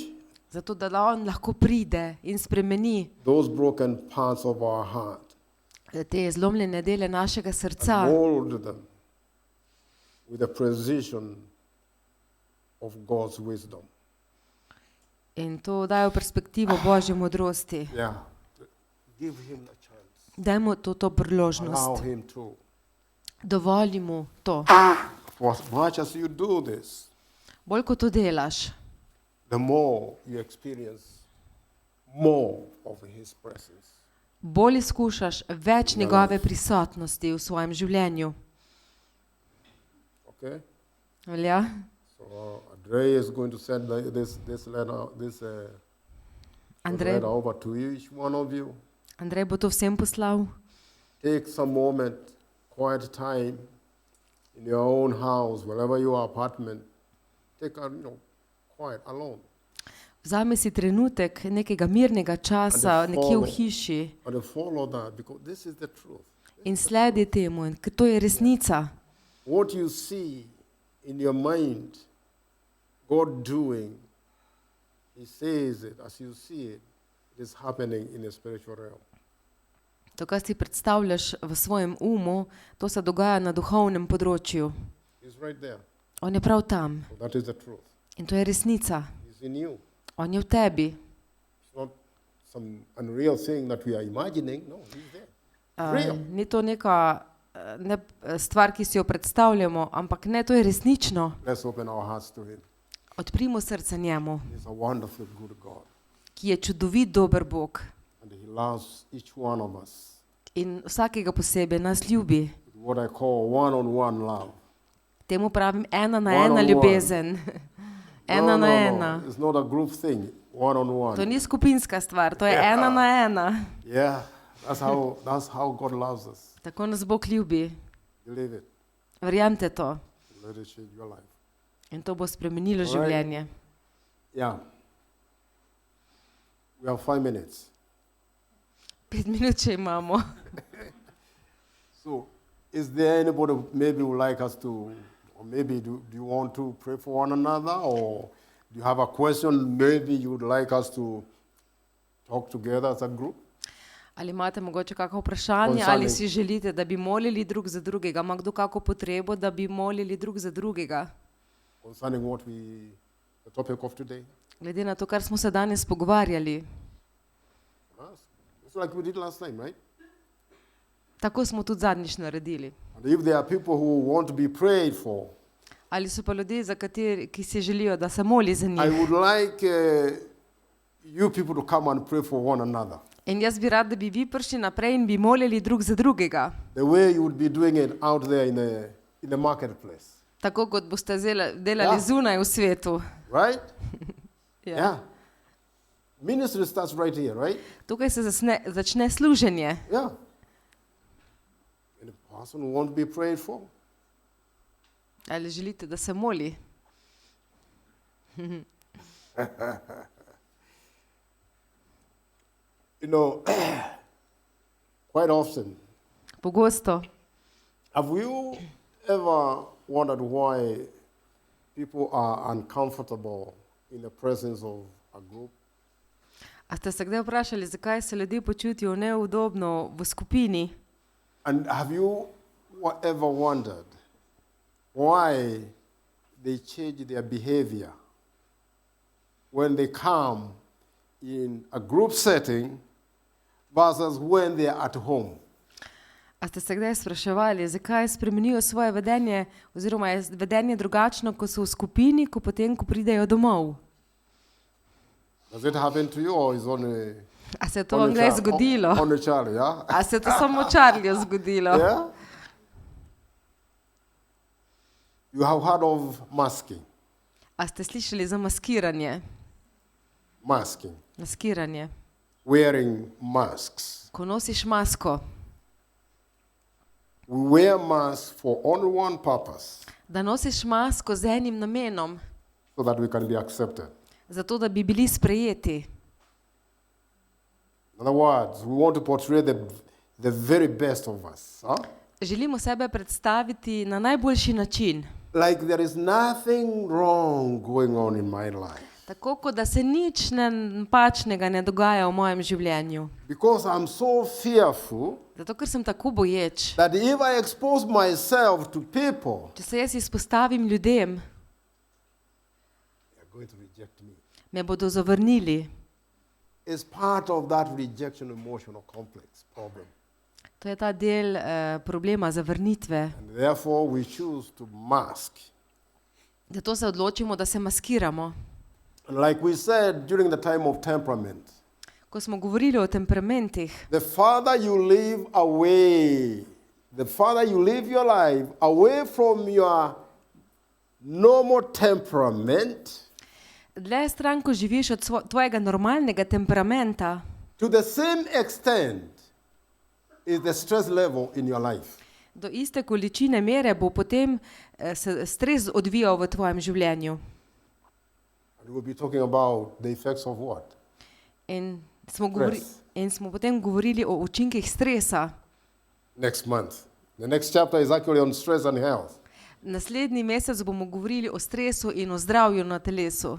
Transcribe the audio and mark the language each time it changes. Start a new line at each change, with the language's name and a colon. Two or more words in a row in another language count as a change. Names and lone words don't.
Slovenian: zato da on lahko pride in spremeni
English: those broken parts of our heart
Slovenian: te zlomljene dele našega
English: and
Slovenian: srca
English: mold them with the precision of God's wisdom.
Slovenian: In to daje v perspektivo Božje modrosti.
English: Yeah. Give him the chance.
Slovenian: Dajmo to priložnost.
English: Allow him to.
Slovenian: Dovoli mu to.
English: For as much as you do this,
Slovenian: Bolj kot to delaš,
English: the more you experience more of his presence.
Slovenian: bolj izkušaš več njegove prisotnosti v svojem življenju.
English: Okay?
Slovenian: Velja?
English: So Andrei is going to send this letter Andrej, over to each one of you.
Slovenian: Andrej bo to vsem poslal.
English: Take some moment, quiet time in your own house, wherever your apartment. Take a quiet alone.
Slovenian: Vzami si trenutek nekega mirnega časa nekje v hiši
English: And follow that because this is the truth.
Slovenian: in sledi temu, ker to je resnica.
English: What you see in your mind, God doing, he says it as you see it, it is happening in the spiritual realm.
Slovenian: To, kar si predstavljaš v svojem umu, to se dogaja na duhovnem področju.
English: He's right there.
Slovenian: On je prav tam
English: So that is the truth.
Slovenian: in to je resnica.
English: He's in you.
Slovenian: On je v tebi.
English: It's not some unreal thing that we are imagining. No, he's there. Real.
Slovenian: Ni to neka stvar, ki si jo predstavljamo, ampak ne, to je resnično.
English: Let's open our hearts to him.
Slovenian: Odprimo srce njemu,
English: He's a wonderful, good God.
Slovenian: ki je čudovit, dober Bog
English: And he loves each one of us.
Slovenian: in vsakega posebej nas ljubi.
English: With what I call one-on-one love.
Slovenian: Temu pravim ena na
English: One
Slovenian: ena
English: on
Slovenian: ljubezen. Ena na ena.
English: It's not a group thing. One-on-one.
Slovenian: To ni skupinska stvar, to je ena na ena.
English: Yeah, that's how God loves us.
Slovenian: Tako nas Bog ljubi.
English: Believe it.
Slovenian: Verjamete to.
English: Let it change your life.
Slovenian: In to bo spremenilo
English: Alright.
Slovenian: življenje.
English: Yeah. We have 5 minutes.
Slovenian: 5 minut še imamo.
English: So, is there anybody who maybe would like us to, or maybe do you want to pray for one another, or do you have a question maybe you would like us to talk together as a group?
Slovenian: Ali imate mogoče kakšno vprašanje, ali si želite, da bi molili drug za drugega? Ima kdo kakšno potrebo, da bi molili drug za drugega?
English: Concerning the topic of today?
Slovenian: Glede na to, kar smo se danes pogovarjali.
English: It's like we did last time, right?
Slovenian: Tako smo tudi zadnjič naredili.
English: And if there are people who want to be prayed for,
Slovenian: Ali so pa ljudje, ki si želijo, da se moli za
English: I
Slovenian: njih?
English: would like you people to come and pray for one another.
Slovenian: In jaz bi rad, da bi vi prišli naprej in bi molili drug za drugega.
English: The way you would be doing it out there in the marketplace.
Slovenian: Tako kot boste delali zunaj v svetu.
English: Right?
Slovenian: Ja.
English: Yeah. Ministry starts right here, right?
Slovenian: Tukaj se začne služenje.
English: Yeah. And the person who wants to be prayed for,
Slovenian: Ali želite, da se moli?
English: quite often,
Slovenian: Pogosto.
English: have you ever wondered why people are uncomfortable in the presence of a group?
Slovenian: A ste se kdaj vprašali, zakaj se ljudje počutijo neudobno v skupini?
English: And have you ever wondered why they change their behavior when they come in a group setting versus when they are at home?
Slovenian: A ste se kdaj spraševali, zakaj spremenijo svoje vedenje oziroma je vedenje drugačno, ko so v skupini, ko potem, ko pridejo domov?
English: Does it happen to you or is only
Slovenian: A se je to vam kdaj zgodilo?
English: only Charlie, yeah?
Slovenian: A se je to samo Charlieju zgodilo?
English: Yeah? You have heard of masking.
Slovenian: A ste slišali za maskiranje?
English: Masking.
Slovenian: Maskiranje.
English: Wearing masks.
Slovenian: Ko nosiš masko,
English: We wear masks for only one purpose,
Slovenian: da nosiš masko z enim namenom,
English: so that we can be accepted.
Slovenian: zato da bi bili sprejeti.
English: In other words, we want to portray the very best of us. Huh?
Slovenian: Želimo sebe predstaviti na najboljši način.
English: Like there is nothing wrong going on in my life.
Slovenian: Tako, kot da se nič napačnega ne dogaja v mojem življenju.
English: Because I'm so fearful
Slovenian: Zato, ker sem tako boječ.
English: that if I expose myself to people,
Slovenian: Če se jaz izpostavim ljudem,
English: going to reject me.
Slovenian: me bodo zavrnili.
English: It's part of that rejection emotional complex problem.
Slovenian: To je ta del problema zavrnitve.
English: And therefore, we choose to mask.
Slovenian: Zato se odločimo, da se maskiramo.
English: And like we said during the time of temperament,
Slovenian: Ko smo govorili o temperamentih,
English: the farther you live away, the farther you live your life away from your normal temperament,
Slovenian: dlje stran, ko živiš od tvojega normalnega temperamenta,
English: to the same extent is the stress level in your life.
Slovenian: do iste količine mere bo potem se stres odvijal v tvojem življenju.
English: And we'll be talking about the effects of what?
Slovenian: In smo potem govorili o učinkih stresa.
English: Next month. The next chapter is actually on stress and health.
Slovenian: Naslednji mesec bomo govorili o stresu in o zdravju na telesu.